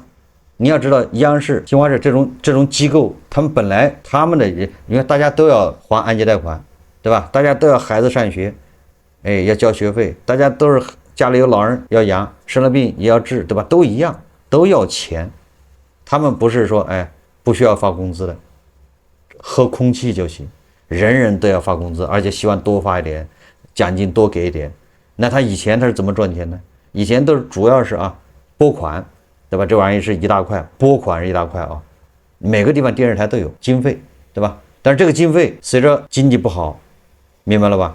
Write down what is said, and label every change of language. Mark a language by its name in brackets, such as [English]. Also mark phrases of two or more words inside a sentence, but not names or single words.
[Chinese] 你要知道，央视、新华社这种机構，他们本来他们的，因为大家都要还按揭贷款，对吧？大家都要孩子上学，哎，要交学費，大家都是家裡有老人要養，生了病也要治，對吧？都一樣，都要錢。他們不是說哎不需要發工資的，喝空氣就行，人人都要發工資，而且希望多發一點，獎金多給一點。那他以前他是怎麼賺錢呢？以前都是主要是撥款，對吧？這玩意是一大塊，撥款是一大塊啊。每個地方電視台都有經費，對吧？但是這個經費隨着經濟不好，明白了吧？